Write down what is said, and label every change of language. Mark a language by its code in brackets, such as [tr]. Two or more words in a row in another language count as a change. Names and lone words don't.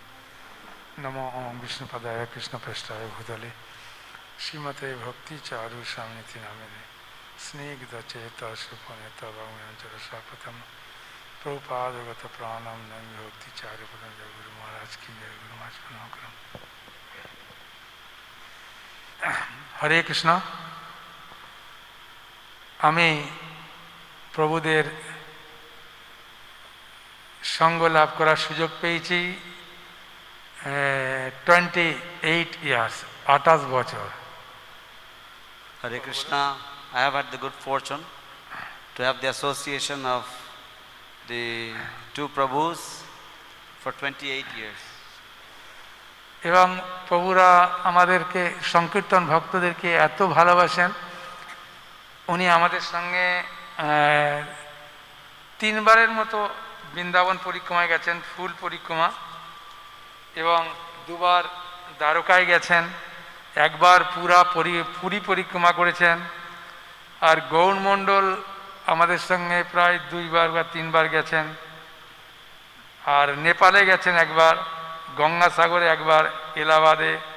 [sa] नमो ओम् विष्णुपादाय कृष्ण प्रस्थाय भूतले श्रीमते भक्ति चारु स्वामिनिति नमने स्निग्ध चेत श्रुपनेत भगवयंचर सपतम् प्रभुपाद गत प्राणम् नमि भक्ति चारु पदम् [hi] जय गुरु महाराज की जय गुरु महाराज प्रणाम. [sa] हरे कृष्ण. [bn] আমি প্রভুদের সঙ্গ লাভ করার সুযোগ পেয়েছি 28 years, 28 বছর। [sa] हरे कृष्ण, [en] I have had the good fortune to have the association of the two Prabhus for 28 years. [bn] এবং প্রভুরা আমাদেরকে সংকীর্তন ভক্তদেরকে এত ভালোবাসেন, উনি আমাদের সঙ্গে 3 বারের মতো বৃন্দাবন পরিক্রমায় গেছেন, ফুল পরিক্রমা, এবং 2 বার দ্বারকায় গেছেন, 1 বার পুরী পরিক্রমা করেছেন, আর গৌড়মণ্ডল আমাদের সঙ্গে প্রায় 2 বার বা 3 বার গেছেন, আর নেপালে গেছেন 1 বার, গঙ্গাসাগরে 1 বার, এলাহাবাদে।